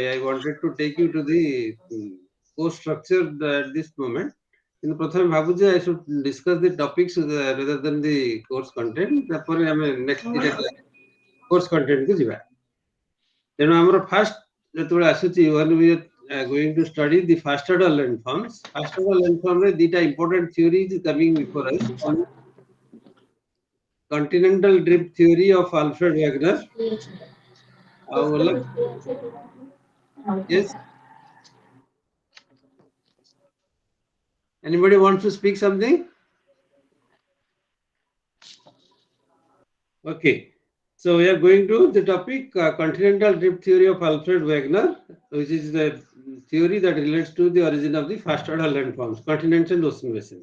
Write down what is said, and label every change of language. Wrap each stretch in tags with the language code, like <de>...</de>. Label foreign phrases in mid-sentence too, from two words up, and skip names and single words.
<en>I wanted to take you to the course structure at this moment.</en> <or>କିନ୍ତୁ ପ୍ରଥମେ ଭାବୁଛି</or> <en>I should discuss the topics rather than the course content.</en> <or>ତାପରେ ଆମେ ନେକ୍ସଟ ଦିଟା</or> <en>course contentକୁ</en> <or>ଯିବା. ତେଣୁ ଆମର ଫାଷ୍ଟ ଯେତେବେଳେ ଆସୁଛି</or> <en>when we are going to study the first order landforms. First order landform</en> <or>ରେ ଦିଟା</or> <en>important theories coming before us. Continental drift theory of Alfred Wegener.</en> <or>ଆଉ ହେଲା yes.</or> <en>Anybody wants to speak something? Okay. So we are going to the topic continental drift theory of Alfred Wegener, which is the theory that relates to the origin of the first order landforms, continents and ocean basins.</en>